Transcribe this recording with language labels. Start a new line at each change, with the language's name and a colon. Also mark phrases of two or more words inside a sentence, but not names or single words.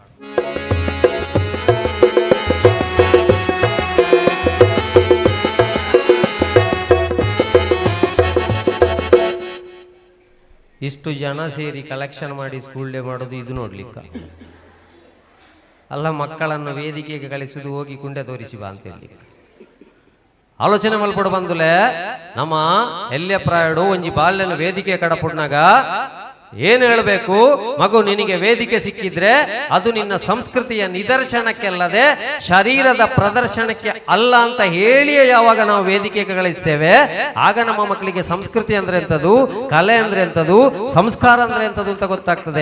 Kannada: ಇಷ್ಟು ಜನ ಸೇರಿ ಕಲೆಕ್ಷನ್ ಮಾಡಿ
English: school day
Kannada: ಮಾಡೋದು ಇದು ನೋಡ್ಲಿಕ್ಕ ಅಲ್ಲ. ಮಕ್ಕಳನ್ನು ವೇದಿಕೆಗೆ ಕಳಿಸುದು ಹೋಗಿ ಕುಂಡೆ ತೋರಿಸಿ ಬಾ ಅಂತ ಹೇಳಿ
Tulu: ಆಲೋಚನೆ ಮಲ್ಪಡು ಬಂದುಲೆ. ನಮ್ಮ ಎಲ್ಯ ಪ್ರಾಯಡು ಒಂಜಿ ಬಾಲ್ಯನ ವೇದಿಕೆ ಕಡಪುಡ್ನಾಗ
Kannada: ಏನು ಹೇಳಬೇಕು? ಮಗು, ನಿನಗೆ ವೇದಿಕೆ ಸಿಕ್ಕಿದ್ರೆ ಅದು ನಿನ್ನ ಸಂಸ್ಕೃತಿಯ ನಿದರ್ಶನಕ್ಕೆಲ್ಲದೆ ಶರೀರದ ಪ್ರದರ್ಶನಕ್ಕೆ ಅಲ್ಲ ಅಂತ ಹೇಳಿಯೇ ಯಾವಾಗ ನಾವು ವೇದಿಕೆಗೆ ಕಳಿಸ್ತೇವೆ, ಆಗ ನಮ್ಮ ಮಕ್ಕಳಿಗೆ ಸಂಸ್ಕೃತಿ ಅಂದ್ರೆ ಎಂತದು, ಕಲೆ ಅಂದ್ರೆ ಎಂತದು, ಸಂಸ್ಕಾರ ಅಂದ್ರೆ ಎಂತದು ಅಂತ ಗೊತ್ತಾಗ್ತದೆ.